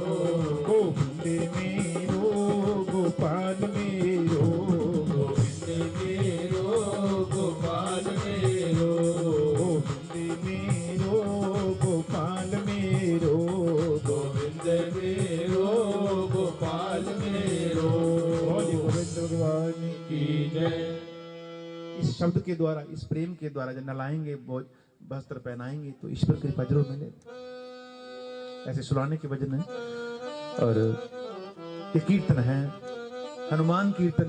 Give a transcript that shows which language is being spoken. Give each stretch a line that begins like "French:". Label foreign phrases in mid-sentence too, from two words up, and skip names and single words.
Braj: गोविंद मेरो गोपाल मेरो गोविंद मेरो गोपाल मेरो गोविंद मेरो गोपाल मेरो गोविंद मेरो गोपाल मेरो
Hindi: बोलिए गोविंद भगवान की जय। इस शब्द के द्वारा, इस प्रेम के द्वारा जब नलाएंगे, वस्त्र पहनाएंगे तो ईश्वर की कृपा जरूर मिले। ऐसे सुलाने के भजन है और ये कीर्तन है, हनुमान कीर्तन।